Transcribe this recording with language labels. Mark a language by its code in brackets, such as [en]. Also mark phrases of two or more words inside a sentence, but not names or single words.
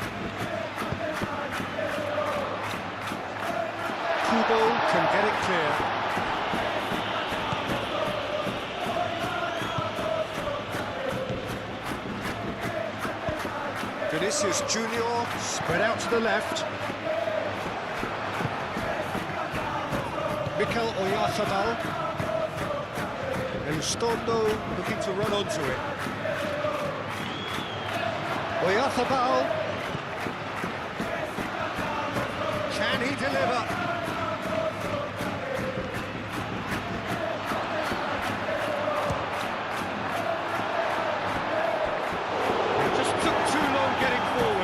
[en] Kubo can get it clear. Vinicius Junior spread out to the left. Mikel Oyarzabal. Elizondo looking to run onto it. Oyarzabal. Can he deliver? It just took too long getting forward.